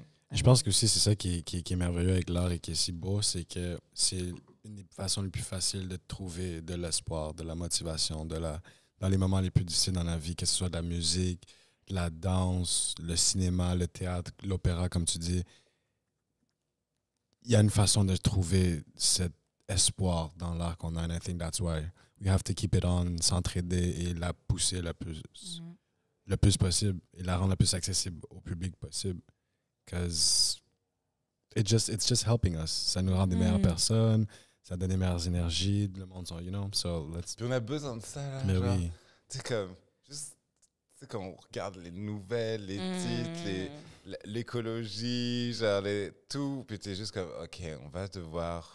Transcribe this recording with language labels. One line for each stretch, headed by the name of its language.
French: Je pense que aussi, c'est ça qui est merveilleux avec l'art et qui est si beau, c'est que c'est une des façons les plus faciles de trouver de l'espoir, de la motivation, dans les moments les plus difficiles dans la vie, que ce soit de la musique, de la danse, le cinéma, le théâtre, l'opéra, comme tu dis. Il y a une façon de trouver cet espoir dans l'art qu'on a,
English: and I think that's why we have to keep it on,
French: s'entraider et la pousser le plus possible et la rendre le plus accessible au public possible.
English: Because it's just helping us.
French: Ça nous rend des meilleures personnes, ça donne des meilleures énergies, le monde sont,
English: you know, so let's...
French: Puis on a besoin de ça, là. Mais genre, oui. Tu sais, comme, juste, tu sais, quand on regarde les nouvelles, les titres, l'écologie, genre, tout, puis t'es juste comme, OK, on va devoir...